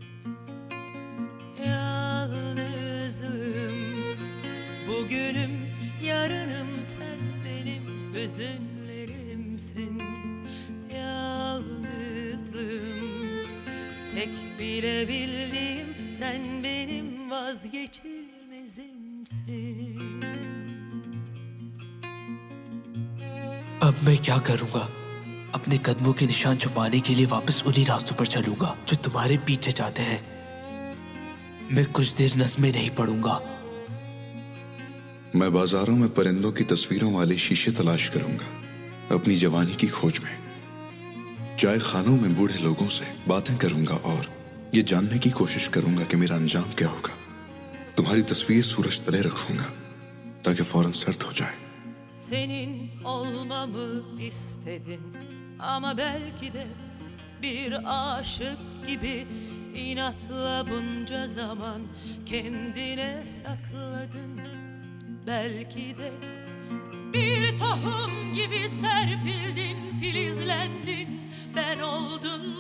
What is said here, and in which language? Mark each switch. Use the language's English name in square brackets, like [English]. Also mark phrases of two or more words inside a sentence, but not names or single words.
[Turkish] Yalnızım, bugünüm, yarınım, sen benim hüzünlerimsin. Yalnızlığım, tek bilebildiğim, sen benim vazgeçilmezimsin. [Hindi] अब मैं क्या करूंगा? अपने कदमों के निशान छुपाने के लिए वापस उन्हीं रास्तों पर चलूंगा जो तुम्हारे पीछे जाते हैं। मैं कुछ देर नस में नहीं पड़ूंगा। मैं बाजारों में परिंदों की तस्वीरों वाले शीशे तलाश करूंगा अपनी जवानी की खोज में। चाय खानों में बूढ़े लोगों से बातें करूंगा और ये जानने की कोशिश करूंगा कि मेरा अंजाम क्या होगा। तुम्हारी तस्वीर सूरज तले रखूंगा ताकि फौरन सर्द हो जाए। [Turkish] Senin olmamı istedin, ama belki de bir aşık gibi inatla bunca zaman kendine sakladın. Belki de bir tohum gibi serpildin, filizlendin, ben oldun.